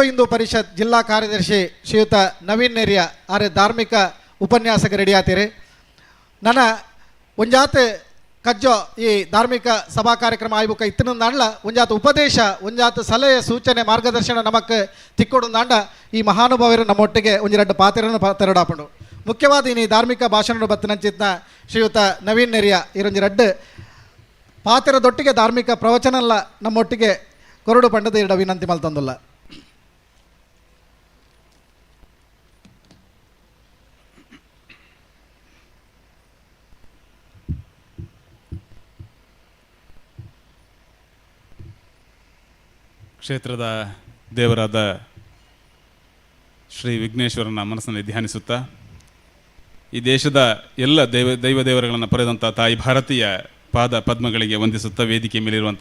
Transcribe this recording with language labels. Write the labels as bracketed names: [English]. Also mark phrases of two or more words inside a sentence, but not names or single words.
[Tulu] ಹಿಂದೂ ಪರಿಷತ್ ಜಿಲ್ಲಾ ಕಾರ್ಯದರ್ಶಿ ಶ್ರೀಯುತ ನವೀನ್ ನೆರಿಯ ಆರೆ ಧಾರ್ಮಿಕ ಉಪನ್ಯಾಸಕ ರೆಡಿ ಆತೀರಿ ನನ್ನ ಒಂಜಾತ್ ಕಜ್ಜೋ ಈ ಧಾರ್ಮಿಕ ಸಭಾ ಕಾರ್ಯಕ್ರಮ ಆಯ್ಬುಕ ಇತ್ತಿನ ನಾಡ್ಲ ಒಂಜಾತ್ ಉಪದೇಶ ಒಂಜಾತ್ ಸಲಹೆ ಸೂಚನೆ ಮಾರ್ಗದರ್ಶನ ನಮಕ್ ತಿಕ್ಕೊಡು ನಾಂಡ ಈ ಮಹಾನುಭಾವರು ನಮ್ಮೊಟ್ಟಿಗೆ ಒಂಜಿ ಎರಡು ಪಾತ್ರನ ತೆರಡಾಪಂಡು ಮುಖ್ಯವಾದ ಈ ಧಾರ್ಮಿಕ ಭಾಷಣ ಬತ್ತಿನಂಚಿತ್ನ ಶ್ರೀಯುತ ನವೀನ್ ನೆರಿಯ ಇರೊಂಜಿ ರಡ್ಡು ಪಾತ್ರದೊಟ್ಟಿಗೆ ಧಾರ್ಮಿಕ ಪ್ರವಚನಲ್ಲ ನಮ್ಮೊಟ್ಟಿಗೆ ಕೊರಡು ಪಂಡದ ಇಡ ವಿನಂತಿ ಮಲ್ತಂದುಲ್ಲ [Kannada] ಕ್ಷೇತ್ರದ ದೇವರಾದ ಶ್ರೀ ವಿಘ್ನೇಶ್ವರನ ಮನಸ್ಸನ್ನು ಧ್ಯಾನಿಸುತ್ತಾ ಈ ದೇಶದ ಎಲ್ಲ ದೈವ ದೇವರುಗಳನ್ನು ಪಡೆದಂಥ ತಾಯಿ ಭಾರತೀಯ ಪಾದ ಪದ್ಮಗಳಿಗೆ ವಂದಿಸುತ್ತಾ ವೇದಿಕೆ ಮೇಲಿರುವಂಥ